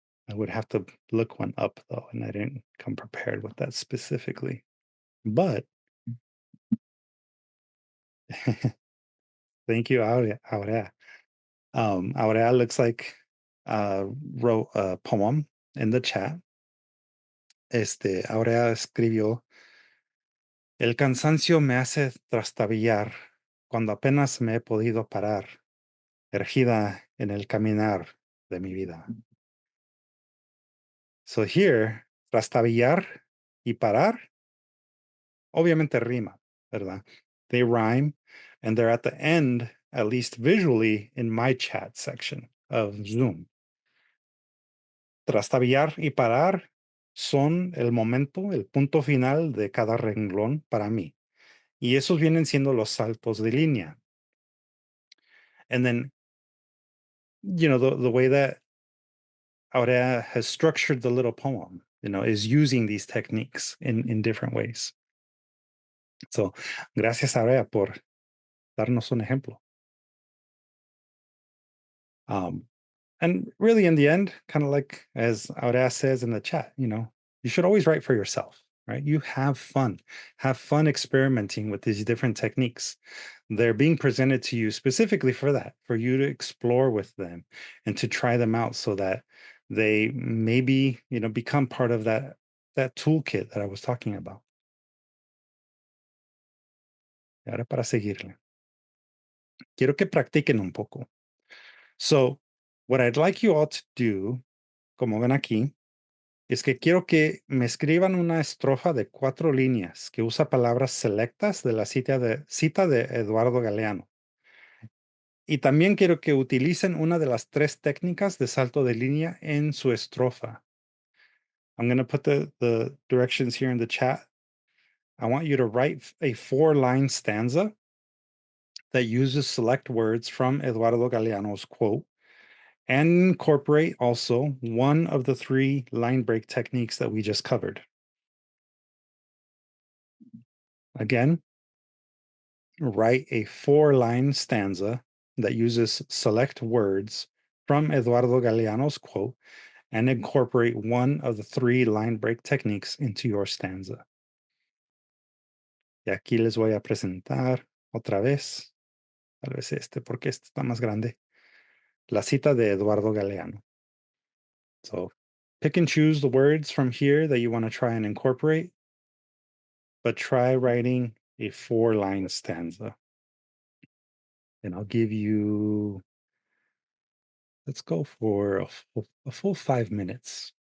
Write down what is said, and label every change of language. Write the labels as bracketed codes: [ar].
[en] I would have to look one up, though, and I didn't come prepared with that specifically. But thank you, Aurea. Aurea looks like wrote a poem in the chat. [es] Aurea escribió: El cansancio me hace trastabillar cuando apenas me he podido parar, ergida en el caminar de mi vida. [en] So here, [es] trastabillar y parar, obviamente rima, ¿verdad? [en] They rhyme, and they're at the end, at least visually, in my chat section of Zoom. [es] Trastabillar y parar son el momento, el punto final de cada renglón para mí. Y esos vienen siendo los saltos de línea. [en] And then, the way that Aurea has structured the little poem, is using these techniques in different ways. [es] So, gracias, Aurea, por darnos un ejemplo. [en] And really, in the end, kind of like as Aurea says in the chat, you should always write for yourself, right? You have fun experimenting with these different techniques. They're being presented to you specifically for that, for you to explore with them and to try them out so that they maybe, become part of that toolkit that I was talking about. [es] Y ahora para seguirle. Quiero que practiquen un poco. [en] So, what I'd like you all to do, [es] como ven aquí, es que quiero que me escriban una estrofa de 4 líneas que usa palabras selectas de la cita de Eduardo Galeano. Y también quiero que utilicen una de las 3 técnicas de salto de línea en su estrofa. [en] I'm going to put the directions here in the chat. I want you to write a 4-line stanza that uses select words from Eduardo Galeano's quote and incorporate also one of the 3 line break techniques that we just covered. Again, write a 4-line stanza that uses select words from Eduardo Galeano's quote and incorporate one of the 3 line break techniques into your stanza. [es] Y aquí les voy a presentar otra vez, tal vez porque este está más grande, la cita de Eduardo Galeano. [en] So pick and choose the words from here that you want to try and incorporate, but try writing a 4-line stanza. And I'll give you, let's go for a full 5 minutes.